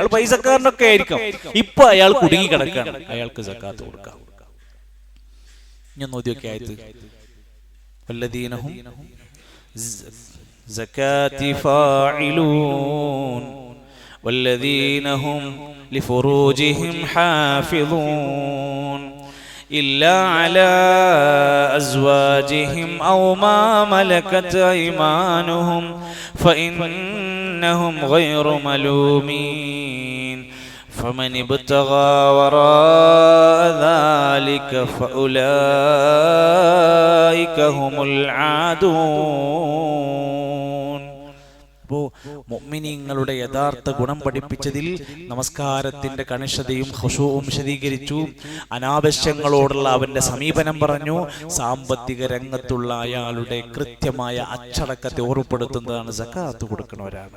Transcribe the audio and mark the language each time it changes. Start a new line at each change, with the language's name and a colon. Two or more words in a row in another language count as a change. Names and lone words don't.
Malayalam: അയാൾ പൈസക്കാരനൊക്കെ ആയിരിക്കും, ഇപ്പൊ അയാൾ കുടുങ്ങി കിടക്കാണ്, അയാൾക്ക് സക്കാത്ത് കൊടുക്കാം. ഞാൻ നോക്കിയൊക്കെ ആയത്
Arabic: والذين هم للزكاة فاعلون والذين هم لفروجهم حافظون إلا على أزواجهم أو ما ملكت أيمانهم فإنهم غير ملومين فمن ابتغى وراء ذلك فأولئك هم العادون.
Malayalam: അപ്പോൾ മുഅ്മിനീങ്ങളുടെ യഥാർത്ഥ ഗുണം പഠിപ്പിച്ചതിൽ നമസ്കാരത്തിന്റെ കണിഷ്ഠതയും ഖുശൂഉം വിശദീകരിച്ചു. അനാവശ്യങ്ങളോടുള്ള അവന്റെ സമീപനം പറഞ്ഞു. സാമ്പത്തിക രംഗത്തുള്ള അയാളുടെ കൃത്യമായ അച്ചടക്കത്തെ ഓർമ്മപ്പെടുത്തുന്നതാണ് സക്കാത്ത് കൊടുക്കുന്നവരാണ്.